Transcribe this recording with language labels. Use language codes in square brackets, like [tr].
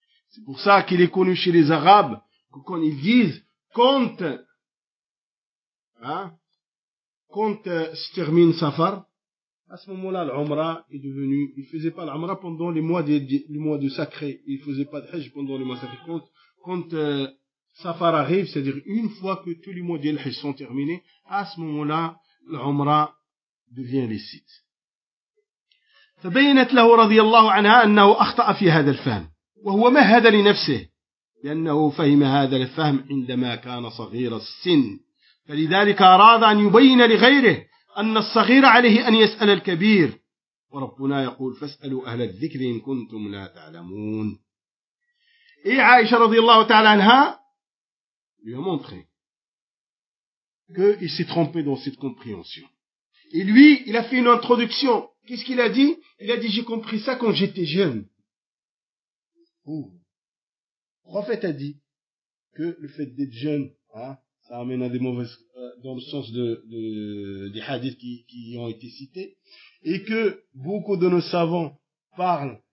[fr] C'est pour ça qu'il est connu chez les Arabes que quand ils disent quand se termine Safar, à ce moment-là, l'Umra est devenu, il faisait pas l'Umra pendant les mois de sacré, il faisait pas de Hajj pendant les mois sacrés. Quand Safar arrive, c'est-à-dire une fois que tous les mois de Hajj sont terminés, à ce moment-là, l'Umra devient licite. [ar] تبينت له رضي الله عنها أنه أخطأ في هذا الفهم. وهو مهد لنفسه لأنه فهم هذا الفهم عندما كان صغير السن فلذلك أراد أن يبين لغيره أن الصغير عليه أن يسأل الكبير وربنا يقول فاسألوا أهل الذكر إن كنتم لا تعلمون. إيه عائشة رضي الله تعالى عنها [fr] lui a montré qu'il s'est trompé dans cette compréhension et lui il a fait une introduction. Qu'est-ce qu'il a dit? Il a dit j'ai compris ça quand j'étais jeune. Le prophète a dit que le fait d'être jeune, ça amène à des mauvaises, dans le sens des hadiths qui ont été cités, et que beaucoup de nos savants parlent